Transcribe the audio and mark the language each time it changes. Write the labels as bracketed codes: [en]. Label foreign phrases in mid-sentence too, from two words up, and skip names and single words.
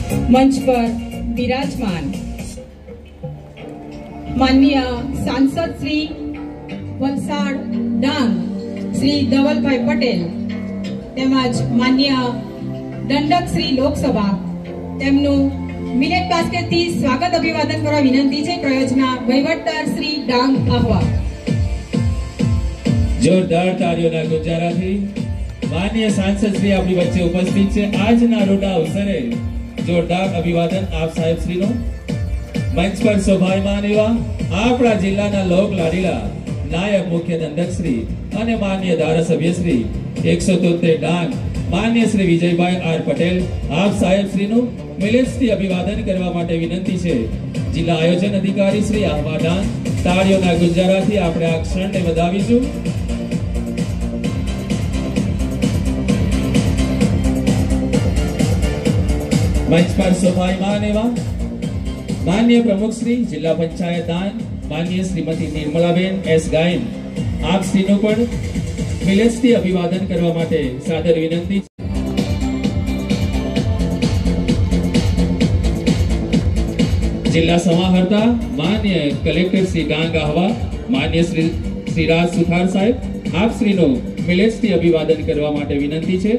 [gu] મંચ પર વિરાજમાન માનનીય સાંસદ શ્રી વલસાડ ડાંગ શ્રી ધવલભાઈ પટેલ તેમજ માનનીય દંડક શ્રી લોકસભા તેમનું [en] millet basket [gu] થી સ્વાગત અભિવાદન કરવા વિનંતી છે। પ્રયોજના વહીવટદાર શ્રી ડાંગ આહવા। જોરદાર તાળીઓના ગુંજારાથી માનનીય સાંસદ શ્રી આપણી વચ્ચે ઉપસ્થિત છે। આજના રોડા અવસરે જોરદાર અભિવાદન આપ સાહેબ શ્રીનો મંચ પર શોભાયમાન એવા આપણા જિલ્લાના લોક લાડીલા નાયબ મુખ્ય દંડક શ્રી અને માનનીય ધારાસભ્ય શ્રી 173 ડાંગ માનનીય શ્રી વિજયભાઈ આર પટેલ આપ સાહેબ શ્રીનું મિલેટ્સથી અભિવાદન કરવા માટે વિનંતી છે। જિલ્લા આયોજન અધિકારી શ્રી આહવા ડાંગ તાળીઓના ગુંજારાથી આપણે આ ક્ષણને વધાવીશું। મંચ પર શોભાયમાન એવં માનનીય પ્રમુખ શ્રી જિલ્લા પંચાયત દાન માનનીય શ્રીમતી નિર્મલાબેન એસ ગાયન આપ શ્રીનો પણ મિલેટ્સથી અભિવાદન કરવા માટે સાદર વિનંતી। જિલ્લા સમાહર્તા માનનીય કલેક્ટર શ્રી ડાંગ આહવા માનનીય શ્રી રાજ સુથાર સાહેબ આપ શ્રીનો મિલેટ્સથી અભિવાદન કરવા માટે વિનંતી છે।